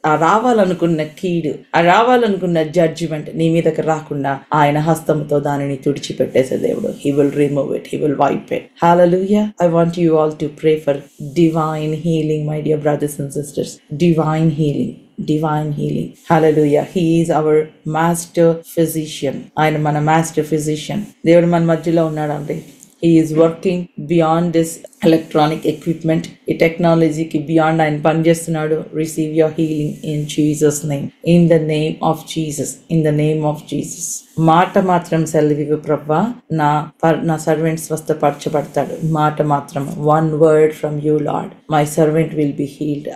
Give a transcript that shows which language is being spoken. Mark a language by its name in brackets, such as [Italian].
[Telugu] ఆ రావాలనుకున్న కీడు, ఆ రావాలనుకున్న జడ్జిమెంట్ నీ మీదకి రాకుండా ఆయన హస్తముతో దానిని తుడిచిపెట్టేసే దేవుడు. [English] He will remove it, he will wipe it. Hallelujah. I want you all to pray for divine healing, my dear brothers and sisters. Divine healing, divine healing. Hallelujah. He is our master physician. [Telugu] ఆయన మన master physician. దేవుడు మన మధ్యలో ఉన్నాడండి. [English] He is working beyond this electronic equipment. [Telugu] ఈ టెక్నాలజీకి beyond ఆయన పనిచేస్తున్నాడు. [English] Receive your healing in Jesus name, in the name of Jesus, in the name of Jesus. [Telugu] మాట మాత్రం సెలవివు ప్రభా, నా సర్వెంట్ స్వస్థపరచబడతాడు. మాట మాత్రం, [English] One word from you Lord, my servant will be healed.